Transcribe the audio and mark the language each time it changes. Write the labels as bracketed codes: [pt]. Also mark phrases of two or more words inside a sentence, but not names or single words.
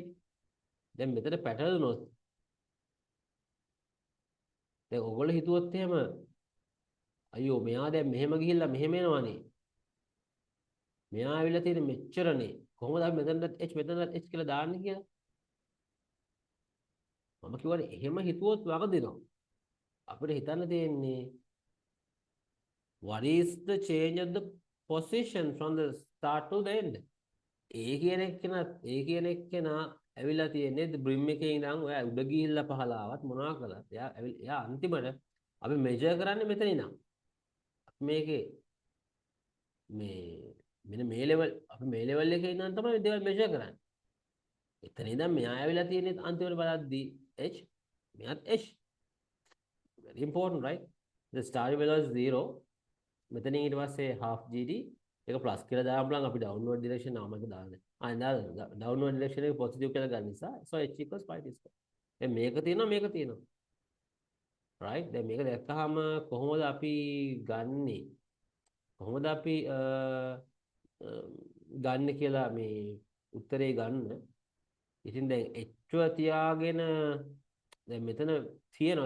[si] දැන් මෙතන පැටර්න් උනොත් දැන් ඔයගොල්ලෝ හිතුවොත් එහෙම අයියෝ මෙයා දැන් මෙහෙම ගිහිල්ලා මෙහෙම එනවනේ. මෙයා ආවිල්ලා තියෙන්නේ මෙච්චරනේ. කොහොමද අපි මෙතනට h මෙතනට h කියලා දාන්නේ කියලා? මම කිව්වනේ එහෙම හිතුවොත් වරදිනවා. අපිට හිතන්න තියෙන්නේ [en] what is the change of the position from the start to the end? [si] ඒ කියන එක්කෙනා ඇවිල්ලා තියෙන්නේ බ්‍රිම් එකේ ඉඳන් ඔය උඩ ගිහිල්ලා පහළ ආවත් මොනවා කළත් එයා අන්තිමට අපි මෙජර් කරන්නේ මෙතන ඉඳන්. අපි මේකේ මෙන්න මේ ලෙවල් අපි මේ ලෙවල් එකේ ඉඳන් තමයි දේවල් මෙජර් කරන්නේ. එතන ඉඳන් මෙයා ඇවිල්ලා තියෙන්නේ අන්තිමට බලද්දී h මෙයාත් h. [en] very important right? the starting value is 0. [si] මෙතනින් ඊට පස්සේ [en] half gd [si] එක ප්ලස් කියලා දාන්න බලන් අපි [en] downward direction [si] නාම එක දාන්නේ. [en] downward direction [si] එක පොසිටිව් කියලා ගන්න නිසා [en] so h equals 5t square. [si] දැන් මේක තියෙනවා. right? දැන් මේක දැක්කහම කොහොමද අපි ගන්නෙ? කොහොමද අපි ගන්න කියලා මේ උත්තරේ ගන්න. ඉතින් දැන් h තියාගෙන දැන් මෙතන තියෙනවා.